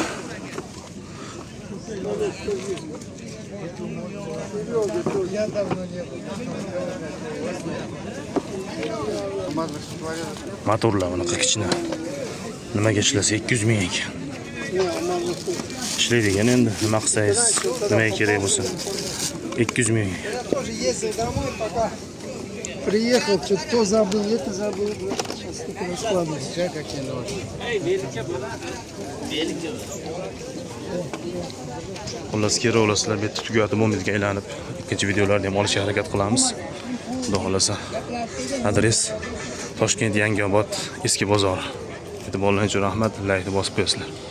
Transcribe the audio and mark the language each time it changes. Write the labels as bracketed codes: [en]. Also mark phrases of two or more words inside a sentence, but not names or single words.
[uz] Motorlar bunaqa kichkina. Nimaga ishlasa 200 ming ekan. Ishlaydigan endi nima qilsangiz, nimaga kerak bo'lsa 200 ming. [ru] Приехал, что-то то забыл, это забыл. Сейчас только раскладываюсь. Какие ножи. [uz] Xullas kerak bu yerda tugatib bo'lmaydiga aylanib ikkinchi videolarni ham olishga harakat qilamiz. Xudo xolasa. Adres Toshkent Yangiobod eski bozor. E'tiborlaringiz uchun rahmat. Laykni bosib qo'yasizlar.